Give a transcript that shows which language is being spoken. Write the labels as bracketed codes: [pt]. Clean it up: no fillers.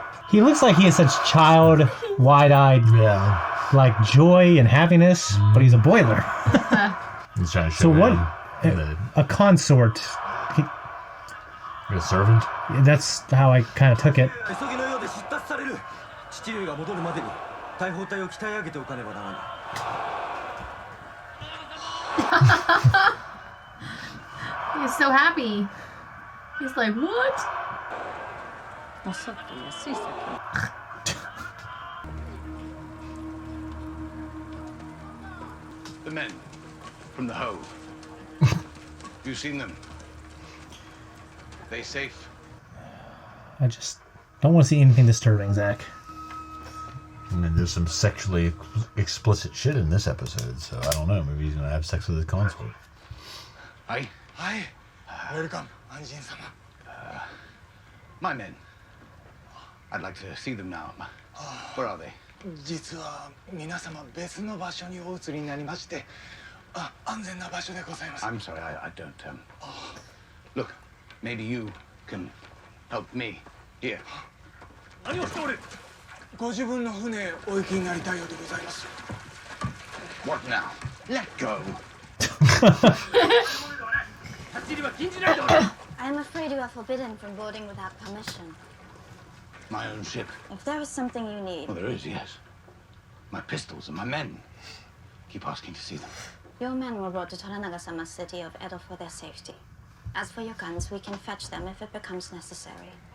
[en] He looks like he has such child, wide-eyed, Yeah. like joy and happiness, but he's a boiler. He's trying to show So what? him A consort. a servant. That's how I kind of took it. [ja] 急ぎのようで出立される。父上が戻るまでに大砲隊を鍛え上げておかねばならない。 [en] He's so happy. He's like, what? [ja] おそって安い酒。 [en] The men from the Hove. You seen them? They safe? I just don't want to see anything disturbing, Zakk. And then there's some sexually explicit shit in this episode, so I don't know. Maybe he's gonna have sex with his consort. Aye. [ja] はい、ウェルカム、安心様。 [en] My men. I'd like to see them now. Where are they? [ja] 実は皆様別の場所にお移りになりまして、安全な場所でございます。 [en] I'm sorry, I don't. Look, maybe you can help me here. [ja] 何をしておる。ご自分の船お行きになりたいようでございます。 [en] What now? Let go. [ja] 立ち入りは禁じられておる。 [en] I'm afraid you are forbidden from boarding without permission. My own ship. If there is something you need, Well, there is, yes. My pistols and my men. Keep asking to see them. your men were brought to Toranaga-sama's city of Edo for their safety. As for your guns, we can fetch them if it becomes necessary.